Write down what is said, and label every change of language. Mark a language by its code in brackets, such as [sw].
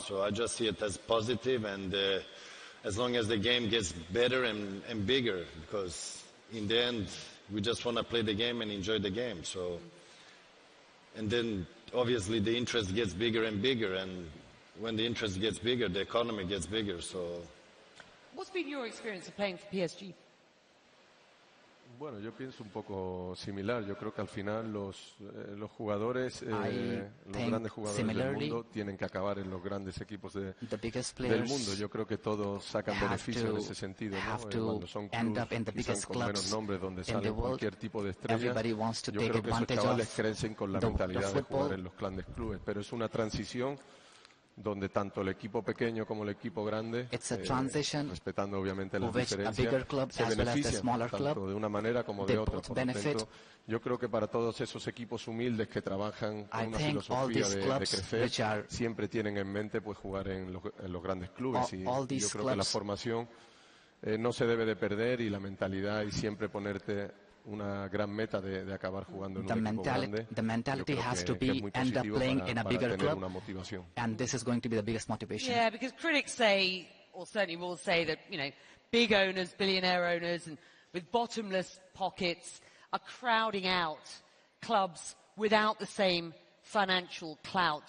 [en] So I just see it as positive, and as long as the game gets better and bigger, because in the end we just want to play the game and enjoy the game. So, and then obviously the interest gets bigger and bigger, and when the interest gets bigger, the economy gets bigger. So, what's been your experience of playing for PSG? [es] Bueno, yo pienso un poco similar. Yo creo que al final los jugadores, los grandes jugadores del mundo tienen que acabar en los grandes equipos del mundo. Yo creo que todos sacan beneficio en ese sentido, ¿no? Cuando son clubes quizás con menos nombres, donde sale cualquier tipo de estrella, yo creo que esos chavales crecen con la mentalidad de jugar en los grandes clubes. Pero es una transición donde tanto el equipo pequeño como el equipo grande, respetando obviamente las diferencias, se benefician tanto de una manera como de otra. Por lo tanto, yo creo que para todos esos equipos humildes que trabajan con una filosofía de crecer, siempre tienen en mente pues jugar en los grandes clubes. Y yo creo que la formación no se debe de perder, y la mentalidad, y siempre ponerte una gran meta de acabar jugando en un equipo grande. [en] The mentality has to be end up playing in a bigger club, and this is going to be the biggest motivation. Yeah, because critics say, or certainly will say, that, you know, big owners, billionaire owners, and with bottomless pockets are crowding out clubs without the same financial clout.